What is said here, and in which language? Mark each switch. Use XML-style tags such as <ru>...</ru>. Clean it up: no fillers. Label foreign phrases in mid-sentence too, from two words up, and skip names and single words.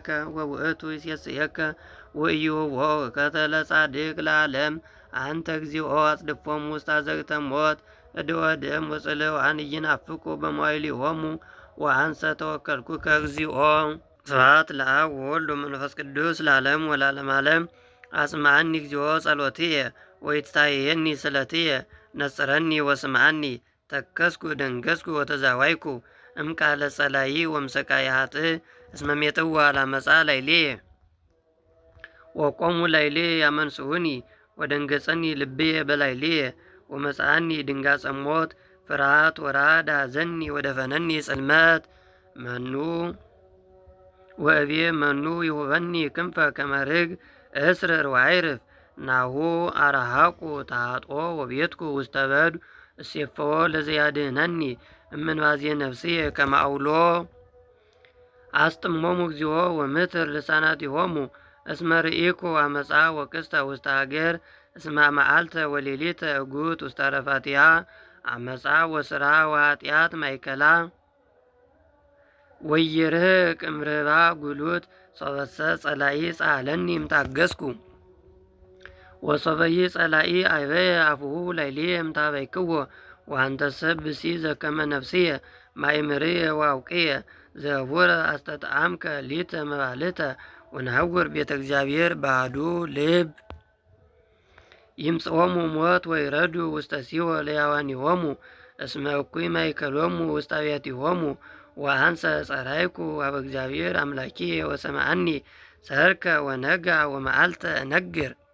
<gez>ወውእቱ ይሴስየከ። ወኢይሁቦ ውእከተ ለጻድቅ ለዓለም። አንተ እግዚኦ አጽድፎሙ ውስተ አዘቅተ ሞት። እደ ወደም ወጽልዋን ኢይናፍቁ በመዋዕሊሆሙ። ወአንሰ ተወከልኩከ እግዚኦ። ስብሐት ለአብ ወወልድ ወመንፈስ ቅዱስ ለዓለም ወለዓለመ ዓለም። አጽምዓኒ እግዚኦ ጸሎትየ ወይትታየኒ ስእለትየ። ነጽረኒ ወስምዐኒ ተከስኩ ደንገጽኩ ወተዛዋይኩ። እምቃለ ጸላኢ ወእምስቃየ ኃጥእ እስመ ሜጥዋ ለዓመፃ ላዕሌየ ወቆሙ ላዕሌየ ያመንስዑኒ። ወደንገጸኒ ልብየ በላዕሌየ ወመጽአኒ ድንጋጸ ሞት። ፍርሃት ወረዓድ ኀዘኒ ወደፈነኒ ጽልመት። መኑ ወእብየ መኑ ይሁበኒ ክንፈ ከመ ርግብ እስርር ወዐይርፍ። ናሁ አርሐቁ ተኃጥኦ ወቤትኩ ውስተ በዱ። እሴፈዎ ለዘያድኅነኒ እምንባዜ ነፍስየ ከመ አውሎ። አስጥሞሙ እግዚኦ ወምትር ልሳናቲሆሙ እስመ ርኢኩ አመፃ ወቅስተ ውስተ ሀገር። እስመ መዓልተ ወሌሊተ እጉት ውስተ ረፋቲሃ አመፃ ወስርአ ወኃጢአት ማእከላ። ወይርቅ እምርህብሃ ጉሉት ሶበሰ ጸላኢ ጸአለኒ እምታገስኩ። ወሶበሂ ጸላኢ አዕበየ አፉሁ ላዕሌየ እምታበይክዎ። ወአንተሰ ብእሲ ዘከመ ነፍስየ ማእምርየ ወአውቅየ። ዘቡረ አስተጣዕምከ ሊተ መባልተ ወነሐውር ቤተ እግዚአብሔር ባሕዱ ልብ። ይምጽኦሙ ሞት ወይረዱ ውስተ ሲኦል ሕያዋኒሆሙ እስመ እኩይ ማእከሎሙ ውስተ አብያቲሆሙ። ወአንሰ ጸራይኩ ኀበ እግዚአብሔር አምላኬ ወሰምዐኒ። ሠርከ ወነጋ ወመዓልተ እነግር።</gez>